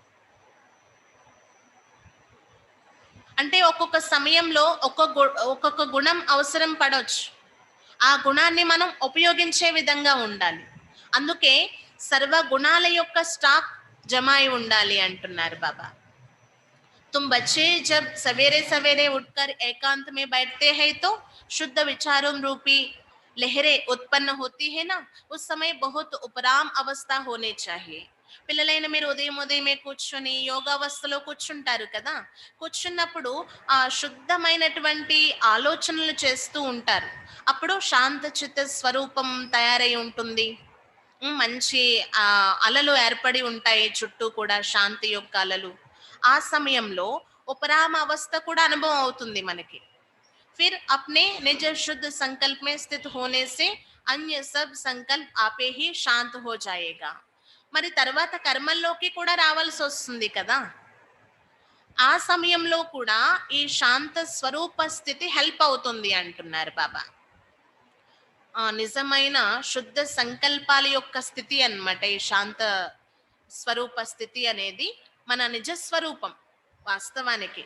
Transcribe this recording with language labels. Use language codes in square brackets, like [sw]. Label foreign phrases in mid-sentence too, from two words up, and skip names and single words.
[te] అంటే ఒక్కొక్క సమయంలో ఒక్కొక్క గుణం అవసరం పడొచ్చు. ఆ గుణాన్ని మనం ఉపయోగించే విధంగా ఉండాలి. అందుకే సర్వ గుణాల యొక్క స్టాక్ జమ అయి ఉండాలి అంటున్నారు బాబా. [hi] तुम बच्चे जब सवेरे सवेरे उठकर एकांत में बैठते हैं तो शुद्ध विचारों रूपी लहरें उत्पन्न होती है ना, उस समय बहुत उपराम अवस्था होने चाहिए. [te] పిల్లలైన మీరు ఉదయం ఉదయమే కూర్చొని యోగావస్థలో కూర్చుంటారు కదా, కూర్చున్నప్పుడు ఆ శుద్ధమైనటువంటి ఆలోచనలు చేస్తూ ఉంటారు. అప్పుడు శాంత చిత్త స్వరూపం తయారై ఉంటుంది. మంచి అలలు ఏర్పడి ఉంటాయి చుట్టూ కూడా, శాంతి యొక్క అలలు. ఆ సమయంలో ఉపరామ అవస్థ కూడా అనుభవం అవుతుంది మనకి. [hi] फिर अपने निज शुद्ध संकल्प में स्थित होने से अन्य सब संकल्प आपे ही शांत हो जाएगा. [te] మరి తర్వాత కర్మల్లోకి కూడా రావాల్సి వస్తుంది కదా, ఆ సమయంలో కూడా ఈ శాంత స్వరూప స్థితి హెల్ప్ అవుతుంది అంటున్నారు బాబా. ఆ నిజమైన శుద్ధ సంకల్పాల యొక్క స్థితి అన్నమాట ఈ శాంత స్వరూప స్థితి అనేది మన నిజ స్వరూపం వాస్తవానికి.